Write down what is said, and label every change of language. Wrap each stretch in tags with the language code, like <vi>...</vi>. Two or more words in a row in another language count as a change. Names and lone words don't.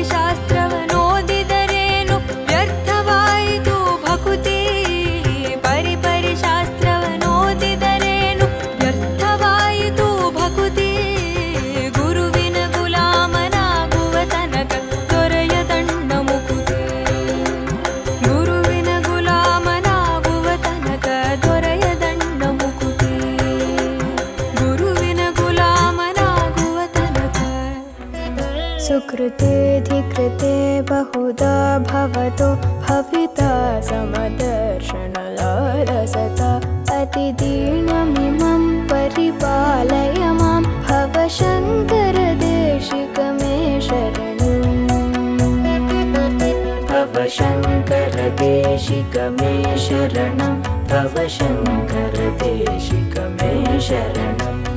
<kn>ಶಾಸ್ತ್ರವನೋದಿದರೇನು ವ್ಯರ್ಥವಾಯಿತು ಭಕುತಿ ಪರಿಪರಿ ಶಾಸ್ತ್ರವನೋದಿದರೇನು ವ್ಯರ್ಥವಾಯಿತು ಭಕುತಿ ಗುರುವಿನ ಗುಲಾಮನಾಗುವ ತನಕ ದೊರೆಯದಣ್ಣ ಮುಕುತಿ ಗುರುವಿನ ಗುಲಾಮನಾಗುವ ತನಕ ದೊರೆಯದಣ್ಣ ಮುಕುತಿ ಗುರುವಿನ ಗುಲಾಮನಾಗುವ ತನಕ</kn> <sa>सुकृतेऽधिकृते बहुधा भवतो भविता समदर्शनलालसता अतिदीर्णमिमं परिपालय मां भवशङ्कर देशिक मे शरणम् भवशङ्कर देशिक देशिक मे शरणं भव शङ्कर देशिक मे शरणं</sa>